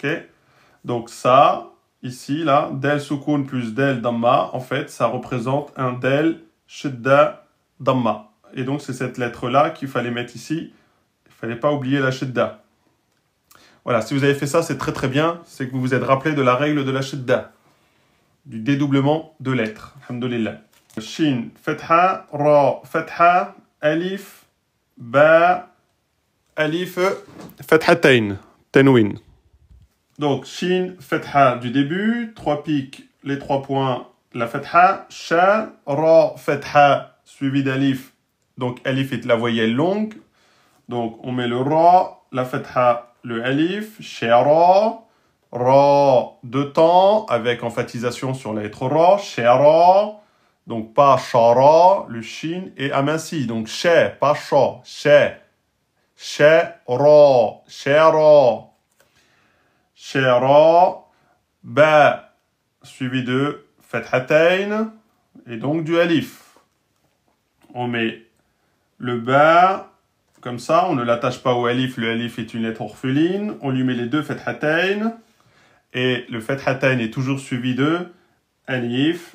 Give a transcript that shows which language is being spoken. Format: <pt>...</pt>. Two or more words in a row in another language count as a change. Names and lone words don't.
<fr>Donc ça, ici, là,</fr> <ar>دال سكون</ar> <fr>plus</fr> <ar>دال ضمة,</ar> <fr>en fait, ça représente un</fr> <ar>دال شدة ضمة.</ar> <fr>Et donc, c'est cette lettre-là qu'il fallait mettre ici. Il ne fallait pas oublier la shudda. Voilà, si vous avez fait ça, c'est très très bien. C'est que vous vous êtes rappelé de la règle de la shudda, du dédoublement de lettres. Alhamdulillah.</fr> <ar>شين، فتحة، راء، فتحة، ألف، باء، ألف، فتحتين, tanwin.</ar> <fr>Donc, shin, fatha du début, trois pics, les trois points, la fatha,</fr> <ar>شَ، رَ,</ar> <fr>fatha, suivi d'alif. Donc, alif est la voyelle longue. Donc, on met le ra, la fatha, le alif,</fr> <ar>شَرَ، رَ,</ar> <fr>deux temps, avec emphatisation sur la lettre ra, shara, donc pas shara, le shin est aminci. Donc, she, pas sha, she, shara, shara.</fr> <ar>شَرَ، باء,</ar> <fr>suivi de fathatayn, et donc du alif. On met le ba, comme ça, on ne l'attache pas au alif. Le alif est une lettre orpheline. On lui met les deux fathatayn. Et le fathatayn est toujours suivi de alif.</fr>